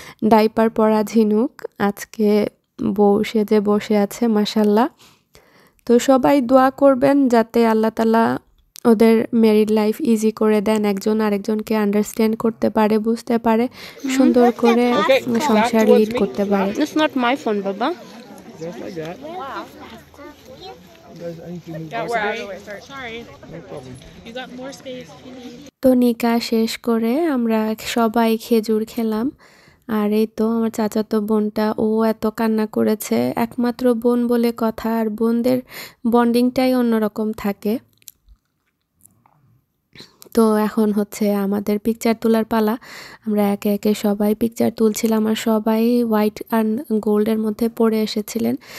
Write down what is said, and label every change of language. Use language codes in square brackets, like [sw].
[bn] Diaper পরা ঝিনুক আজকে বউ সেজে বসে আছে মাশাল্লাহ। তো সবাই দোয়া করবেন যাতে আল্লাহ তাআলা ওদের ম্যারিড লাইফ ইজি করে দেন, একজন আরেকজনকে আন্ডারস্ট্যান্ড করতে পারে, বুঝতে পারে, সুন্দর করে সংসার লিড করতে পারে। [en] It's not my phone, বাবা। Just like that. Sorry. No problem. You got more space if you need. [bn] তো নিকা শেষ করে আমরা সবাই খেজুর খেলাম। আর এই তো আমার চাচাতো বোনটা, ও এত কান্না করেছে। একমাত্র বোন বলে কথা, আর বোনদের বন্ডিংটাই অন্যরকম থাকে। তো এখন হচ্ছে আমাদের পিকচার তোলার পালা। আমরা একে একে সবাই পিকচার তুলছিলাম, আর সবাই হোয়াইট আর গোল্ডের মধ্যে পড়ে এসেছিলেন।